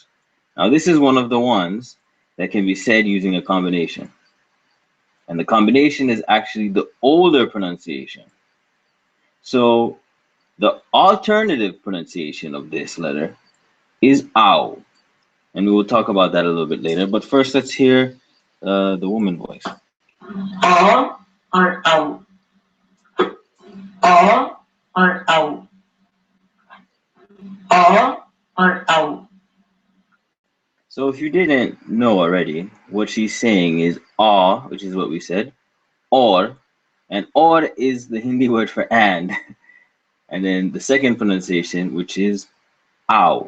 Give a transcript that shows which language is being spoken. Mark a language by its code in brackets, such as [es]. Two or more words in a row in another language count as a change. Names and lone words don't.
[en] Now this is one of the ones that can be said using a combination, and the combination is actually the older pronunciation. So the alternative pronunciation of this letter is ow, and we will talk about that a little bit later. But first, let's hear the woman voice. O or O. O or O. O or O. So if you didn't know already, what she's saying is or, which is what we said, or, and or is the Hindi word for and then the second pronunciation, which is ow.